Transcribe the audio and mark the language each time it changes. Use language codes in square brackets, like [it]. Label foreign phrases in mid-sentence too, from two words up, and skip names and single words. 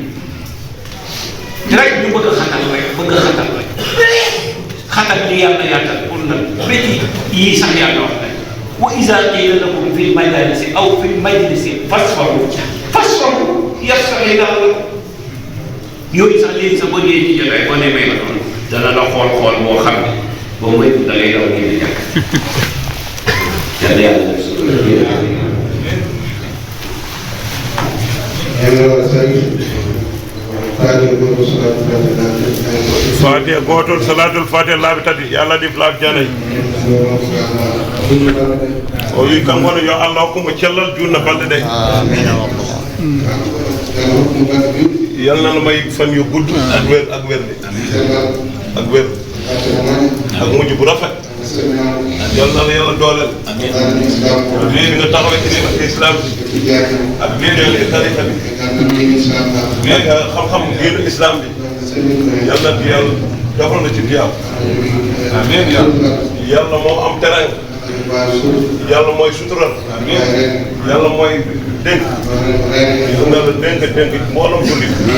[wo] rek ñu bëgg a xatal rek xatal li yàlla yaatal pour lan béti yii sax yàlla wax rek [ar] وإذا قيل لكم في المجالس أو في المجلس فافسحوا يفسح له [wo] yooyu sax léegi sax boo dee ci jotaay boo nee may la doon dana la xool boo xam ne boo moytu da ngay daw ngeen di jàkk yàlla yàlla def [ff] Fatiha gotol salatul Fatiha laabi tati yàlla def laabi janay o wi kam wono yo Allah hokkumo cellal junna balɗe ɗe [wo] yàlla na may fan yu gudd ak wér ak wérde ak wér ak mujj bu rafet yàlla na la yàlla dooleel lii nga taxawee ci diine islam ak lii nga tarixa bi lii nga xam-xam diine islam bi yàlla na yàlla defal na ci diyaw amiin yàlla moo am teranga yàlla mooy sutural yàlla mooy dénk yàlla la dénk mbooloo jullit